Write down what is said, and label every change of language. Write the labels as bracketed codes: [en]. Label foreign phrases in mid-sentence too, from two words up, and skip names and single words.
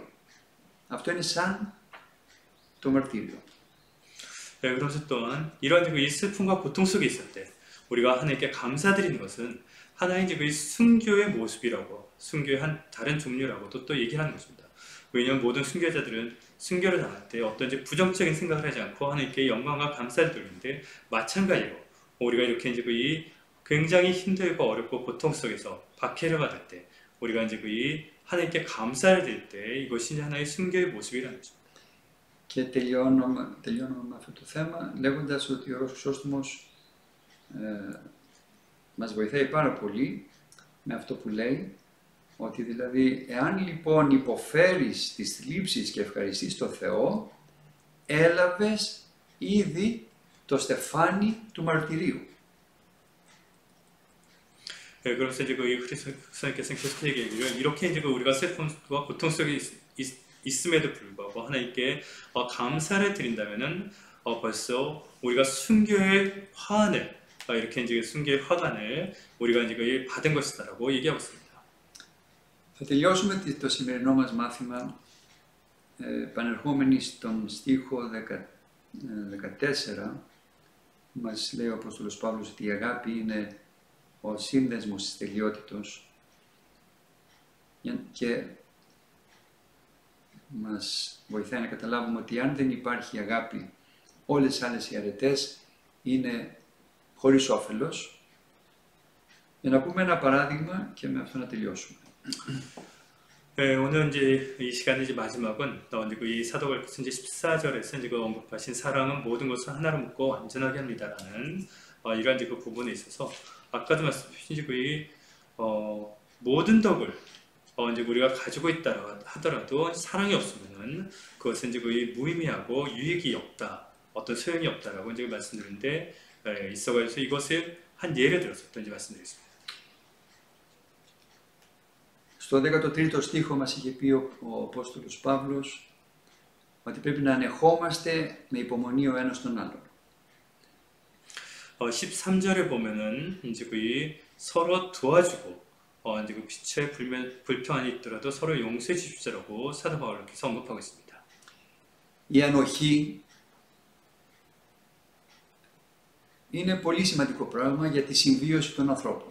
[el] Αυτό είναι σαν το μαρτύριο. [ko] 네, 그러면서 또한 이런 이 슬픔과 고통 속에 있을 때 우리가 하나님께 감사드리는 것은 하나의 그 순교의 모습이라고, 순교의 한 다른 종류라고도 또 얘기를 하는 것입니다. 왜냐하면 모든 순교자들은 순교를 당할 때 어떤 부정적인 생각을 하지 않고 하나님께 영광과 감사를 돌리는데, 마찬가지로 우리가 이렇게 이제 이 굉장히 힘들고 어렵고 고통 속에서 박해를 받을 때 우리가 이제 이 하나님께 감사를 드릴 때 이것이 하나의 순교의 모습이라는 것입니다. [el] Και τελειώνουμε με αυτό το θέμα λέγοντας ότι ο Ιερός Χρυσόστομος μας βοηθάει πάρα πολύ με αυτό που λέει, ότι δηλαδή εάν λοιπόν υποφέρεις τις θλίψεις και ευχαριστείς τον Θεό, έλαβες ήδη το στεφάνι του μαρτυρίου. [ko] 네, 그러면서 이제 그 하나님께서 계속 얘기하기를 이렇게 이제 우리가 슬픔과 고통 속에 있음에도 불구하고 하나님께 감사를 드린다면은 벌써 우리가 순교의 화환을 이렇게 이제 순교의 화관을 우리가 이제 받은 것이다라고 얘기하고 있습니다. [el] Θα τελειώσουμε το σημερινό μας μάθημα επανερχόμενοι στον στίχο 14. Μας λέει ο Απόστολος Παύλος ότι η αγάπη είναι ο σύνδεσμος της τελειότητος και μας βοηθάει να καταλάβουμε ότι αν δεν υπάρχει αγάπη, όλες οι άλλες οι αρετές είναι χωρίς όφελος. Για να πούμε ένα παράδειγμα και με αυτό να τελειώσουμε. [ko] 네, 오늘 이제 이 시간의 이제 마지막은 이제 이 사도행전 14절에서 이제 언급하신 사랑은 모든 것을 하나로 묶어 완전하게 합니다라는 이러한 이제 그 부분에 있어서 아까도 말씀하신 그 모든 덕을 이제 우리가 가지고 있다 하더라도 사랑이 없으면은 그것은 이제 거의 무의미하고 유익이 없다, 어떤 소용이 없다라고 이제 말씀드렸는데 있어가지고 이것을 한 예를 들어서 또 이제 말씀드리겠습니다. [el] Στο 13ο στίχο μας είχε πει ο Απόστολος Παύλος ότι πρέπει να ανεχόμαστε με υπομονή ο ένας τον άλλον. [ko] 13절에 보면은 이제 거의 서로 도와주고 이제 그 빛에 불평이 있더라도 서로 용서해 주십시오라고 사도 바울께서 언급하고 있습니다. [el] Η ανοχή είναι πολύ σημαντικό πράγμα για τη συμβίωση των ανθρώπων.